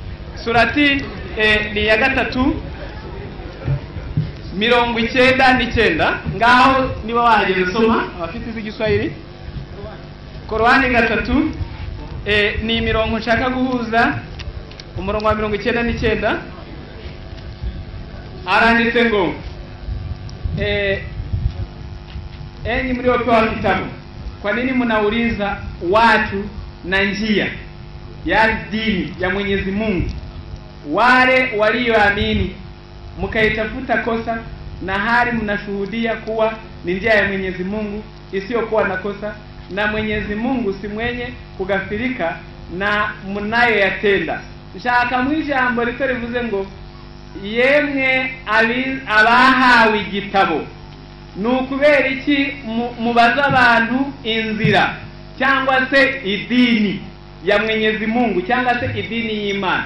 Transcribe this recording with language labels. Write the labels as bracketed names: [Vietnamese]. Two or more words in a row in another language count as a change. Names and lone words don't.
[Kinyarwanda] Surati ni ya 3 99. Ngaho niba wahageze soma, abafite igiswahili. Korowani 3 ni imirongo nshaka guhuza. Umurongo wa 99 aranditse ngo [Swahili] enyi mliopewa kitabu, kwa nini mnauliza watu na njia ya dini ya Mwenyezi Mungu? Wale walioamini mkaitafuta kosa, na hali mnashuhudia kuwa ni njia ya Mwenyezi Mungu isiyokuwa na kosa, na Mwenyezi Mungu si mwenye kugafirika na mnayoyatenda. [Kinyarwanda] Nshaka mwijambo rito rivuze ngo yemwe abahawe igitabo, nukubera iki mubaza abantu inzira cyangwa se idini ya Mwenyezi Mungu cyangwa se idini y'Imana?